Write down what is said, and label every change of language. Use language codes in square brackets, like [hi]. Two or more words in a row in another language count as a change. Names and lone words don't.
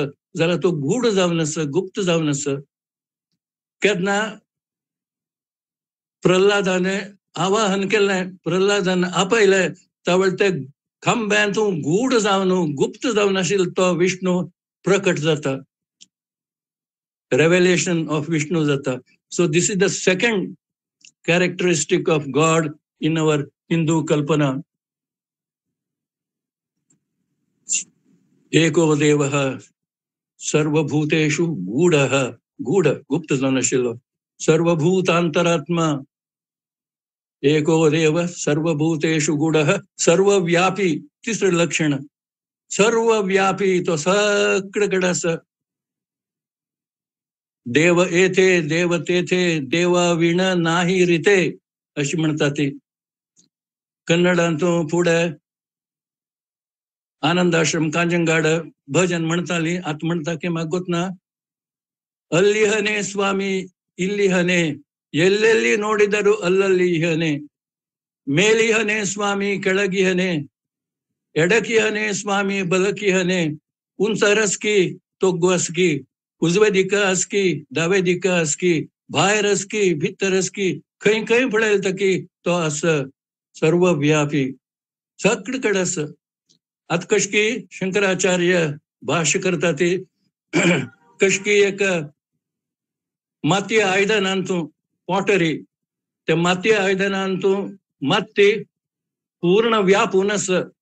[kok] जाल्यार तो गूढ जावन आसा, गुप्त जावन आसा. केन्ना प्रल्हादाने आवाहन केलें, प्रल्हादान आपयलें, त्यावेळेस ते खांब्यांतू गूढ जावन गुप्त जावन आशिल्लो तो विष्णू प्रकट जाता. [en] Revelation of Vishnu जाता. So this is the second characteristic of God in our Hindu कल्पना. [sa] एको देवः सर्वभूतेषु गूढः. [kok] गूढ गुप्त जावन आशिल्लो. [sa] सर्वभूतांतरात्मा. एको देव सर्वभूतेषु गूढः सर्वव्यापी. [kok] तिसरे लक्षण सर्वव्यापी, तो सगळे कडेन आसा. [mr] देव येथे देव तेथे, देवा विण नाही रिते अशी म्हणटा ती. [kok] कन्नडांतू पुढे आनंद आश्रम कांजंगाड भजन म्हणटाली. आतां म्हणटा की म्हाका गोतना, [kn] ಅಲ್ಲಿ ಹನೆ ಸ್ವಾಮಿ ಇಲ್ಲಿ ಹನೆ, ಎಲ್ಲೆಲ್ಲಿ ನೋಡಿದರು ಅಲ್ಲಲ್ಲಿ ಹನೆ. ಮೇಲಿಹನೆ ಸ್ವಾಮಿ ಕೆಳಗಿಹನೆ, ಎಡಕಿಹನೆ ಸ್ವಾಮಿ ಬಲಕಿಹನೆ, [kok] उंचरसकी तोग्वसकी, उजवे दिका असकी दावे दिका असकी, बाहेर असकी भितर असकी, खंय खंय पळेल तकी तो असं सर्वव्यापी सगळीकडे असं. आता कशकी शंकराचार्य भाष्य करता ते कशकी एक माती आयदनांतू पॉटरी, त्या माती आयदनांतू माती पूर्ण व्यापून असं,